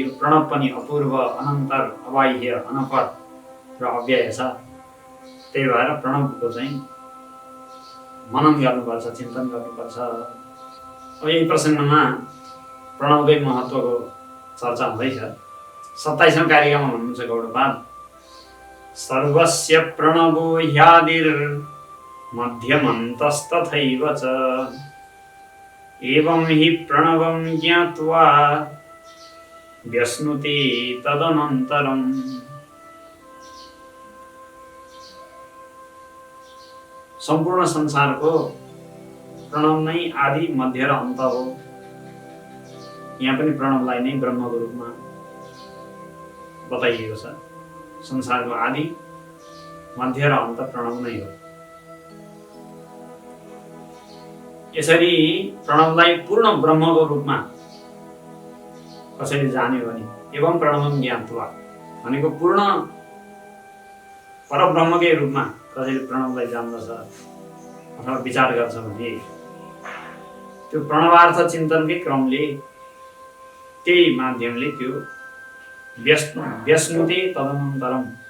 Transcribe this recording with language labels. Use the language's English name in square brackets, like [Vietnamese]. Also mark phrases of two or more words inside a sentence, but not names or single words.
[Nepali] प्रणव पनि अपूर्व अनन्तर अबाह्य अनपर र अव्यय छ। त्यही भएर प्रणवको चाहिँ मनन गर्नुपर्छ चिन्तन गर्नुपर्छ। अब यही प्रसङ्गमा प्रणवकै महत्त्वको चर्चा हुँदैछ। 27औं कारिकामा भन्नुहुन्छ [Sanskrit] गौडपाद सर्वस्य प्रणवो ह्यादिर्मध्यमन्तस्तथैव च एवं हि प्रणवं ज्ञात्वा व्यश्नुते तदनन्तरम्। [Nepali] सम्पूर्ण संसारको प्रणव नै आदि मध्य र अन्त हो। यहाँ पनि प्रणवलाई नै ब्रह्मको रूपमा बताइएको छ। संसारको आदि मध्य र अन्त प्रणव नै हो। यसरी प्रणवलाई पूर्ण ब्रह्मको रूपमा कसैले जान्यो भने [Sanskrit] एवं प्रणवम ज्ञात्वा [Nepali] भनेको पूर्ण परब्रह्मकै रूपमा कसैले प्रणवलाई जान्दछ अथवा विचार गर्छ भने त्यो प्रणवार्थ चिन्तनकै क्रमले त्यही माध्यमले त्यो [Sanskrit] व्यश्नुते तदनन्तरम।